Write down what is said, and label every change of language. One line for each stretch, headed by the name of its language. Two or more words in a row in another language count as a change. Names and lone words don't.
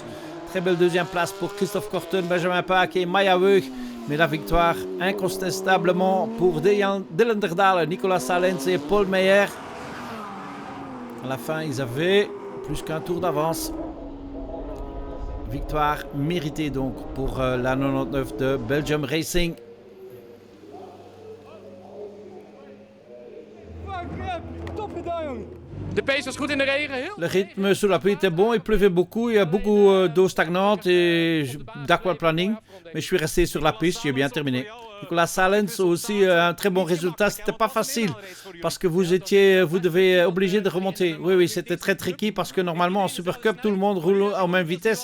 French: Très belle 2e place pour Christophe Korten, Benjamin Paak et Maya Weug. Mais la victoire incontestablement pour Dylan Derdalen, Nicolas Salens et Paul Meyer. À la fin, ils avaient plus qu'un tour d'avance. Victoire méritée donc pour la 99 de Belgium Racing.
Dutch: De pace was goed in de regen. Heel...
French: Le rythme sous la pluie était bon, il pleuvait beaucoup, il y a beaucoup d'eau stagnante et d'aquaplaning. Mais je suis resté sur la piste, j'ai bien terminé. Nicolas Salens aussi un très bon résultat, c'était pas facile parce que vous devez obligé de remonter. Oui, c'était très tricky parce que normalement en Super Cup tout le monde roule en même vitesse.